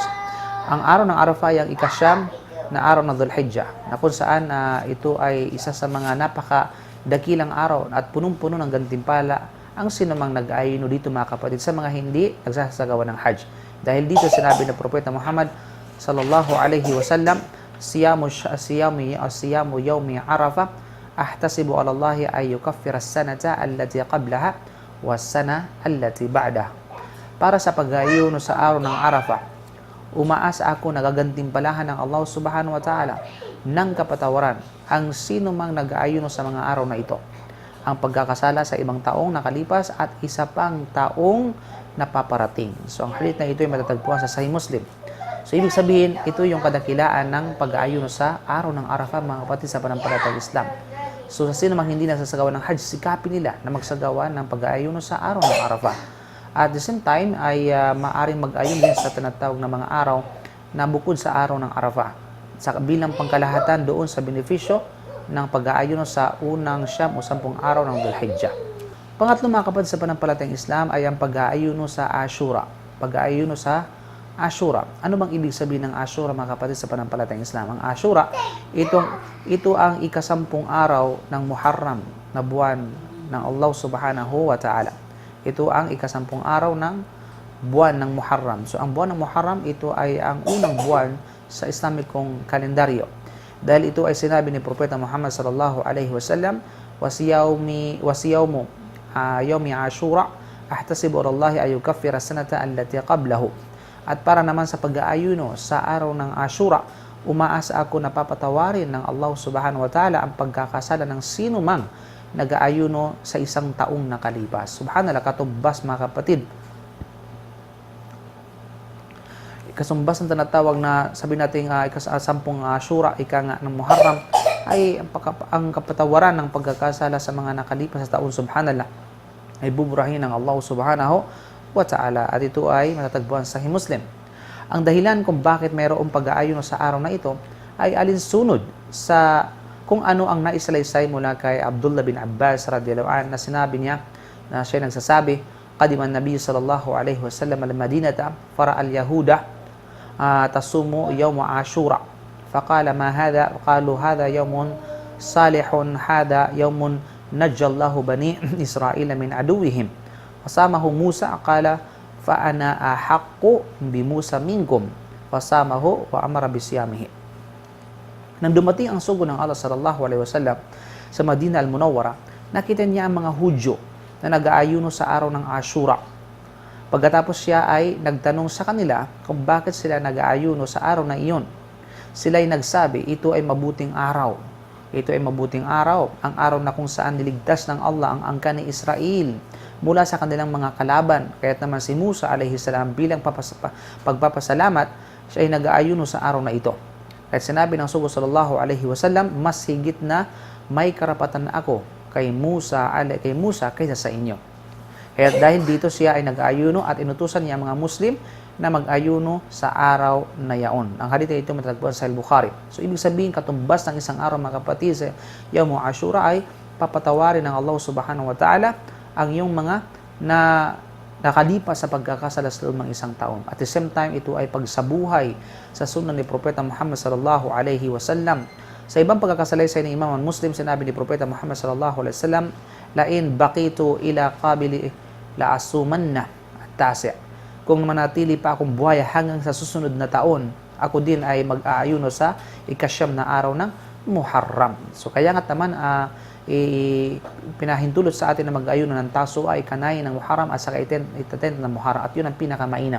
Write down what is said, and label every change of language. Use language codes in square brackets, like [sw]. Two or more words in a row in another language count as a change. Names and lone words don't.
[tl] Ang araw ng Arafah ay ang ika-siyam na araw ng Dhul-Hijjah, na kung saan ito ay isa sa mga napakadakilang araw at punong-puno ng gantimpala ang sinumang nag-aayuno dito, mga kapatid, sa mga hindi nagsasagawa ng Hajj. Dahil dito sinabi ng Propeta Muhammad [ar] صلى الله عليه وسلم, صيام يوم عرفة أحتسب على الله أن يكفر السنة التي قبله والسنة التي بعده. [tl] Para sa pag-aayuno sa araw ng Arafah, umaasa ako na gagantimpalahan ng Allah [ar] سبحانه وتعالى [tl] ng kapatawaran ang sino mang nag-aayuno sa mga araw na ito, ang pagkakasala sa ibang taong nakalipas at isa pang taong napaparating. So, ang hadith na ito ay matatagpuan sa Sahih Muslim. So, ibig sabihin, ito yung kadakilaan ng pag-aayuno sa araw ng Arafah, mga kapatid, sa panampalatayang Islam. So, sa sino mang hindi nagsasagawa ng Hajj, sikapin nila na magsagawa ng pag-aayuno sa araw ng Arafah. [en] At the same time, [tl] ay maaring mag-ayun din sa tinatawag na mga araw na bukod sa araw ng Arafah, sa bilang pangkalahatan doon sa benepisyo ng pag-aayuno sa unang siyam o 10 araw ng Dhul-Hijjah. Pangatlo, mga kapatid, sa panampalatayang Islam ay ang pag-aayuno sa Ashura, pag-aayuno sa Ashura. Ano bang ibig sabihin ng Ashura, mga kapatid, sa panampalatayang Islam? Ang Ashura, ito ang ikasampung araw ng Muharram na buwan ng Allah [ar] سبحانه وتعالى. [tl] Ito ang ikasampung araw ng buwan ng Muharram. So, ang buwan ng Muharram, ito ay ang unang buwan sa Islamikong kalendaryo. Dahil ito ay sinabi ni Propeta Muhammad [ar] صلى الله عليه وسلم, وصيام يوم عاشوراء أحتسب على الله أن يكفر السنة التي قبله. [tl] At para naman sa pag-aayuno sa araw ng Ashura, umaasa ako na papatawarin ng Allah [ar] سبحانه وتعالى [tl] ang pagkakasala ng sino mang nag-aayuno sa isang taong nakalipas. Subhanallah, katumbas mga kapatid. Kasumbas ng tinatawag na, sabi natin, ikasampung Ashura, ika nga ng Muharram, ay ang kapatawaran ng pagkakasala sa mga nakalipas sa taon, subhanallah, ay buburahin ng Allah [ar] سبحانه وتعالى. [tl] At ito ay matatagpuan sa Sahih Muslim. Ang dahilan kung bakit mayroong pag-aayuno sa araw na ito ay alinsunod sa kung ano ang naisalaysay mula kay Abdullah bin Abbas [ar] رضي الله عنه, [tl] na sinabi niya, na siya nagsasabi, [ar] قدم النبي صلى الله عليه وسلم المدينة فرأى اليهود تصوم يوم عاشوراء فقال ما هذا قالوا هذا يوم صالح هذا يوم نجى الله بني إسرائيل من عدوهم. فصامه موسى قال فأنا أحق بموسى منكم فصامه وأمر بصيامه. [tl] Nang dumating ang sugo ng Allah [ar] صلى الله عليه وسلم [tl] sa Madina al-Munawwara, nakita niya ang mga Hudyo na nag-aayuno sa araw ng Ashura. Pagkatapos siya ay nagtanong sa kanila kung bakit sila nag-aayuno sa araw na iyon. Sila ay nagsabi, ito ay mabuting araw. Ito ay mabuting araw, ang araw na kung saan niligtas ng Allah ang angkan ni Israel mula sa kanilang mga kalaban. Kaya't naman si Musa [ar] عليه السلام [tl] bilang pagpapasalamat, siya ay nag-aayuno sa araw na ito. At sinabi ng sugo [ar] صلى الله عليه وسلم, [tl] mas higit na may karapatan na ako kay Musa kaysa sa inyo. Kaya dahil dito siya ay nag-aayuno at inutusan niya ang mga Muslim na mag-ayuno sa araw na yaon. Ang hadith ito matatagpuan sa Bukhari. So, ibig sabihin, katumbas ng isang araw, mga kapatid, sa Yawm Ashura ay papatawarin ng Allah [ar] سبحانه وتعالى [tl] ang iyong mga nakalipas sa pagkakasala sa loob ng isang taon. [en] At the same time, [tl] ito ay pagsabuhay sa sunnah ni Propeta Muhammad [ar] صلى الله عليه وسلم. [tl] Sa ibang pagkakasalaysay ng Imam Muslim, sinabi ni Propeta Muhammad [ar] صلى الله عليه وسلم, لئن بقيت إلى قابل لأصومن التاسع'. [tl] Kung manatili pa akong buhay hanggang sa susunod na taon, ako din ay mag-aayuno sa ikasyam na araw ng Muharram. So kaya nga naman pinahintulot sa atin na mag-ayuno ng Tasua, ikanay ng Muharram at saka itatent ng Muharram, at yun ang pinakamainam.